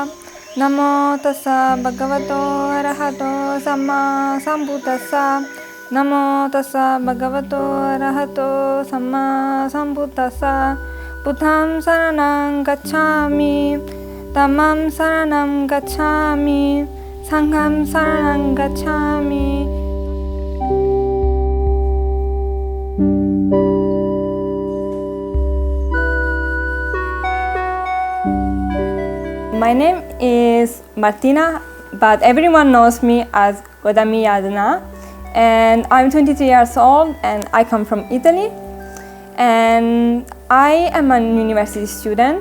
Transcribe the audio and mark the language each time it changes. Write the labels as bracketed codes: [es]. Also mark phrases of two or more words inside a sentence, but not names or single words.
[pi] Namo tassa bhagavato arahato samma sambuddhassa. Namo tassa bhagavato arahato samma sambuddhassa. Buddham saranam gacchami, dhammam saranam gacchami, sangham saranam gacchami. [en] My name is Martina, but everyone knows me as Gotami Yadanar, and I'm 23 years old and I come from Italy, and I am a university student.